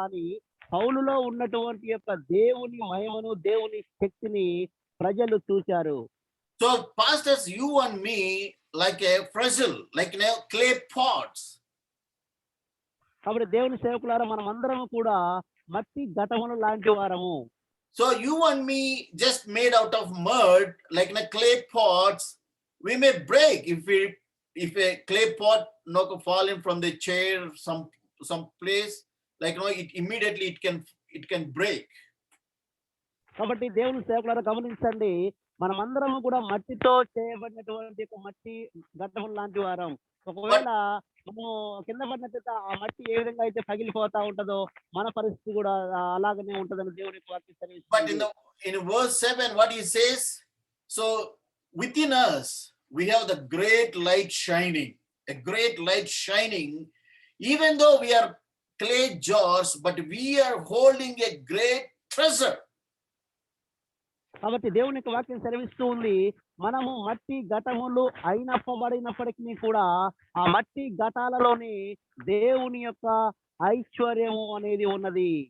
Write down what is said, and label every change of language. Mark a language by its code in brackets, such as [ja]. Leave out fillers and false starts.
[te] కానీ పౌలులో ఉన్నటువంటి యొక్క దేవుని మహిమను, దేవుని శక్తిని ప్రజలు చూశారు. [en] So pastors, you and me like a fragile, like clay pots. [te] కాబట్టి దేవుని సేవకులారా మనం అందరం కూడా మట్టి ఘటములు లాంటి వారము. [en] So you and me just made out of mud, like in a clay pots, we may break if a clay pot falling from the chair some place, like it immediately it can break. [te] కాబట్టి దేవుని సేవకులారా గమనించండి, మనమందరం కూడా మట్టితో చేయబడినటువంటి మట్టి ఘటములు లాంటి వారం. ఒకవేళ మనం కింద పడినట్లయితే ఆ మట్టి ఏ విధంగా అయితే పగిలిపోతా ఉంటుందో మన పరిస్థితి కూడా అలాగనే ఉంటుందని దేవుని వాక్యం. [en] But in verse 7 what he says, so within us we have the great light shining, a great light shining, even though we are clay jars, but we are holding a great treasure. [te] కాబట్టి దేవుని యొక్క వాక్యం సెలవిస్తూ ఉంది, మనము మట్టి ఘటములు అయినప్పటికీ కూడా ఆ మట్టి ఘటాలలోని దేవుని యొక్క ఐశ్వర్యము అనేది ఉన్నది.